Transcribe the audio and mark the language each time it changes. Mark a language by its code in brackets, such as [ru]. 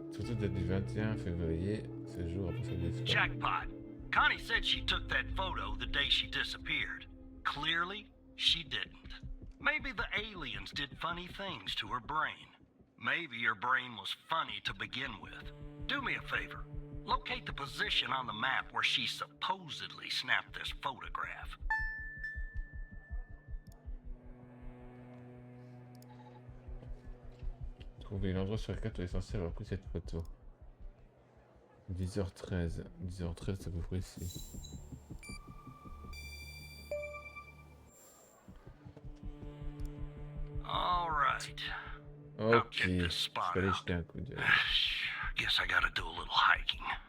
[fr] photo date du 21 février, 16 jours après sa disparition. [en] Jackpot. Connie said she took that photo the day she disappeared. Clearly, she didn't. Maybe the aliens did funny things to her brain. Maybe her brain was funny to begin with. Do me a favor. Locate the position on the map where she supposedly snapped this photograph. [fr] Trouvez l'endroit sur la carte où est censé avoir pris cette photo. 10h13. 10h13, c'est à peu près ici. [en] All right. [fr] Ok, je vais aller jeter un coup d'œil. [en] Guess I gotta do a little hiking.